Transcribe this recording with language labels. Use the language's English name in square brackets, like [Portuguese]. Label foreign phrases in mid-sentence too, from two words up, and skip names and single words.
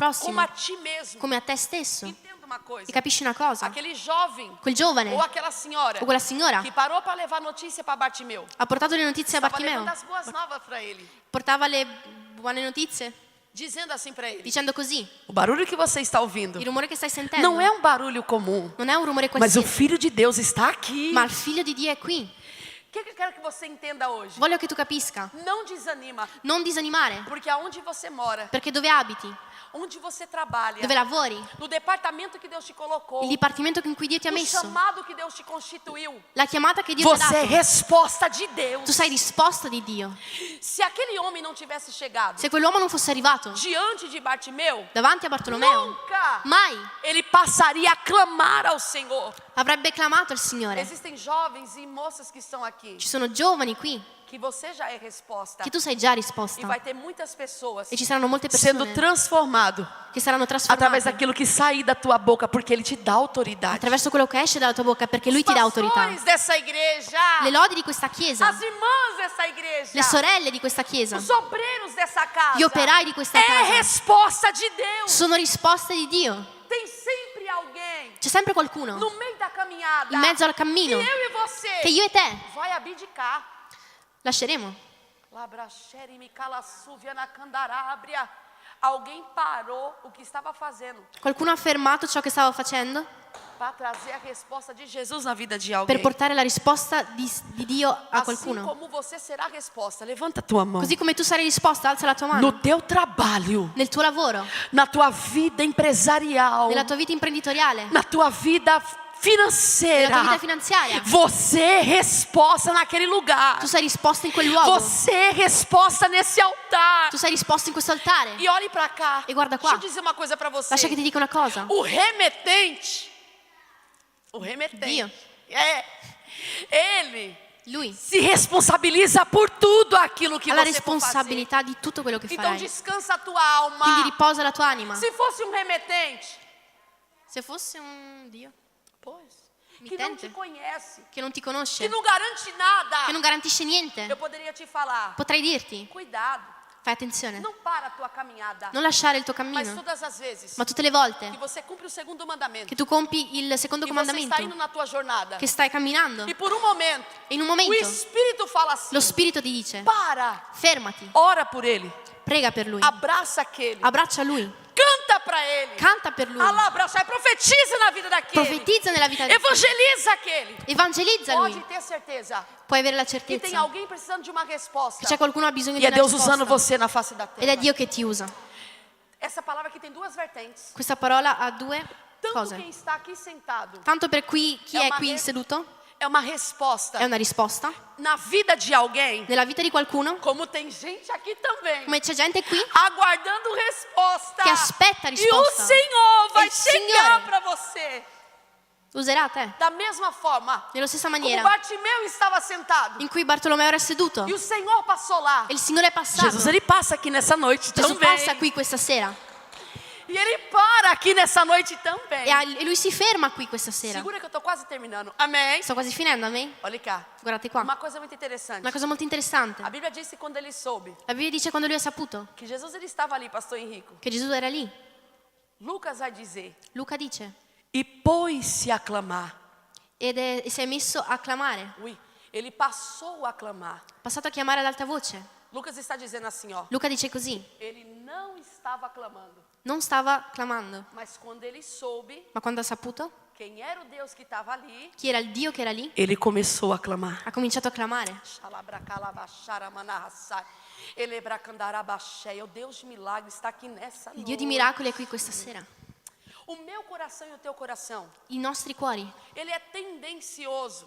[Portuguese] como [Italian] prossimo [Portuguese] a ti mesmo. [Italian] come a te stesso. [Portuguese] Entenda uma coisa. [Italian] E capisci una cosa? [Portuguese] Aquele jovem [Italian] Quel giovane [Portuguese] ou aquela senhora [Italian] o quella signora [Portuguese] que parou para levar notícia para Bartimeu. [Italian] ha portato le notizie a [Portuguese] Estava [Italian] Bartimeo. [Portuguese] levando as boas novas para ele, [Italian] Portava le buone notizie [Portuguese] dizendo assim para ele: [Italian] dicendo così: [Portuguese] o barulho que você está ouvindo [Italian] il rumore che stai sentendo [Portuguese] não é um barulho comum, [Italian] non è un rumore [Portuguese] mas o [Italian] qualsiasi, [Portuguese] Filho de Deus está aqui. [Italian] ma il figlio di Dio è qui. [Portuguese] O que eu quero que você entenda hoje? [Italian] Voglio che tu capisca, [Portuguese] Não desanima, [Italian] non disanimare, [Portuguese] porque aonde você mora, [Italian] perché dove abiti [Portuguese] onde você trabalha, [Italian] dove lavori, [Portuguese] no departamento que Deus te colocou, [Italian] il dipartimento in cui Dio ti ha [Portuguese] no [Italian] messo, [Portuguese] chamado que Deus te constituiu. [Italian] la chiamata che Dio ti ha [Portuguese] Você é [Italian] dato. [Portuguese] resposta de Deus. [Italian] Tu sei risposta di Dio. [Portuguese] Se aquele homem não tivesse chegado [Italian] Se quell'uomo non fosse arrivato [Portuguese] diante de Bartimeu, [Italian] davanti a Bartolomeo, [Portuguese] nunca [Italian] mai [Portuguese] ele passaria a clamar ao Senhor. [Italian] avrebbe clamato al Signore. [Portuguese] Existem jovens e moças que estão aqui, [Italian] Ci sono giovani qui [Portuguese] que você já é resposta. [Italian] che tu sei già [Portuguese] E [Italian] risposta. [Portuguese] vai ter muitas pessoas [Italian] E ci saranno molte [Portuguese] sendo [Italian] persone [Portuguese] transformado [Italian] che saranno [Portuguese] através [Italian] trasformate [Portuguese] daquilo que sair da tua boca, porque Ele te dá autoridade. [Italian] attraverso quello che esce dalla tua bocca, perché Lui ti dà [Portuguese] Os [Italian] autorità. [Portuguese] pastores dessa igreja, [Italian] Le lodi di questa chiesa, [Portuguese] as irmãs dessa igreja, [Italian] le sorelle di questa chiesa, [Portuguese] os obreiros dessa casa, [Italian] gli operai di questa [Portuguese] é [Italian] casa [Portuguese] resposta de Deus. [Italian] sono risposte di Dio. [Portuguese] Tem sempre alguém [Italian] C'è sempre qualcuno [Portuguese] no meio da caminhada [Italian] in mezzo al [Portuguese] que [Italian] cammino [Portuguese] eu e você [Italian] che io e te [Portuguese] vai abdicar. [Italian] lasceremo. Labracheri Micalasúvia na Candarábria. [Portuguese] Alguém parou o que estava fazendo [Italian] Qualcuno ha fermato ciò che stavo facendo [Portuguese] para trazer a resposta de Jesus na vida de [Italian] per [Portuguese] alguém. [Italian] portare la risposta di Dio a [Portuguese] Assim [Italian] qualcuno. [Portuguese] como você será a resposta. Levanta a tua mão. [Italian] Così come tu sarai risposta, alza la tua [Portuguese] No [Italian] mano. [Portuguese] teu trabalho, [Italian] Nel tuo lavoro, [Portuguese] na tua vida empresarial, [Italian] nella tua vita imprenditoriale, [Portuguese] na tua vida financeira, [Italian] nella tua vita finanziaria, [Portuguese] você é resposta naquele lugar. [Italian] tu sei risposta in quel luogo. [Portuguese] Você é resposta nesse altar. [Italian] Tu sei risposta in questo altare. [Portuguese] E olhe para cá. [Italian] E guarda qua. [Portuguese] Deixa eu dizer uma coisa para você. [Italian] Lascia che ti dica una cosa. [Portuguese] O remetente, [Italian] Dio. [Portuguese] ele [Italian] Lui [Portuguese] se responsabiliza por tudo aquilo que [Italian] ha la [Portuguese] você for fazer. [Italian] responsabilità di tutto quello che [Portuguese] Então [Italian] farai. [Portuguese] descansa a tua alma. [Italian] Quindi riposa la tua anima. [Portuguese] Se fosse um remetente, [Italian] Se fosse un Dio [Portuguese] pois, que não te [Italian] Mittente. [Portuguese] conhece, [Italian] che non ti [Portuguese] que [Italian] conosce, [Portuguese] não garante nada, [Italian] che non garantisce niente, [Portuguese] eu poderia te falar, [Italian] potrei dirti, [Portuguese] cuidado, [Italian] fai attenzione, [Portuguese] não para a tua caminhada, [Italian] non lasciare il tuo [Portuguese] mas [Italian] cammino, [Portuguese] todas as vezes [Italian] ma tutte le volte [Portuguese] que você cumpre o segundo mandamento, [Italian] che tu compi il secondo [Portuguese] e você está [Italian] comandamento, [Portuguese] indo na tua jornada, [Italian] che stai camminando, [Portuguese] e por um momento, [Italian] e in un [Portuguese] o [Italian] momento [Portuguese] Espírito fala assim, [Italian] lo Spirito ti dice, [Portuguese] para, [Italian] fermati, [Portuguese] ora por ele, [Italian] prega per lui, [Portuguese] abraça aquele, [Italian] abbraccia lui, [Portuguese] canta para ele, [Italian] canta per lui, [Portuguese] abraça, profetiza na vida daquele, [Italian] profetizza nella vita di [Portuguese] evangeliza aquele. [Italian] evangelizza [Portuguese] Pode [Italian] lui, [Portuguese] ter certeza [Italian] puoi avere la [Portuguese] que tem [Italian] certezza [Portuguese] alguém precisando de uma resposta. [Italian] che c'è qualcuno che ha bisogno [Portuguese] E [Italian] di [Portuguese] é [Italian] una [Portuguese] Deus usando [Italian] risposta [Portuguese] você na face da [Italian] ed è [Portuguese] terra. [Italian] Dio che ti usa. [Portuguese] Essa palavra aqui tem duas vertentes. [Italian] Questa parola ha due [Portuguese] Tanto [Italian] cose. [Portuguese] quem está aqui sentado [Italian] Tanto per chi È è una qui res- seduto [Portuguese] é uma resposta [Italian] è una risposta, [Portuguese] na vida de alguém, [Italian] nella vita di qualcuno, [Portuguese] como tem gente aqui também, [Italian] come c'è gente qui [Portuguese] aguardando resposta. [Italian] che aspetta [Portuguese] E o [Italian] risposta. [Portuguese] Senhor vai [Italian] Il [Portuguese] chegar [Italian] Signore [Portuguese] para você. [Italian] userà te [Portuguese] Da mesma forma, [Italian] nella stessa [Portuguese] como [Italian] maniera [Portuguese] Bartimeu estava sentado [Italian] in cui Bartolomeo era seduto [Portuguese] e o Senhor passou lá. [Italian] e il Signore è passato. [Portuguese] Jesus, ele passa aqui nessa noite [Italian] Gesù [Portuguese] também. [Italian] passa qui questa sera [Portuguese] E ele para aqui nessa noite também. [Italian] e lui si ferma qui questa sera. [Portuguese] Segura que eu tô quase terminando. Amém? [Italian] Sto quasi finendo, amen? [Portuguese] Olha cá. [Italian] Guardate qua. [Portuguese] Uma coisa muito interessante. [Italian] Una cosa molto interessante. [Portuguese] A Bíblia diz que quando ele soube [Italian] La Bibbia dice quando lui ha saputo [Portuguese] que Jesus ele estava ali, pastor Henrico. [Italian] che Gesù era lì. [Portuguese] Lucas vai dizer: [Italian] Luca dice [Portuguese] "E pôs-se a clamar". [Italian] e si è messo a clamare. [Portuguese] Ui, ele passou a clamar. [Italian] Ha passato a chiamare ad alta voce. [Portuguese] Lucas está dizendo assim, ó. [Italian] Luca dice così. [Portuguese] Ele não estava clamando, [Italian] Non stava clamando, [Portuguese] mas quando ele soube [Italian] ma quando ha saputo [Portuguese] quem era o Deus que estava ali, [Italian] chi era il Dio che era lì, [Portuguese] ele começou a clamar. [Italian] ha cominciato a clamare. [Portuguese] O Deus de milagre está aqui nessa [Italian] Il Dio di [Portuguese] noite. [Italian] miracoli è qui questa sera. [Portuguese] O meu coração e o teu coração, [Italian] I nostri cuori [Portuguese] ele é tendencioso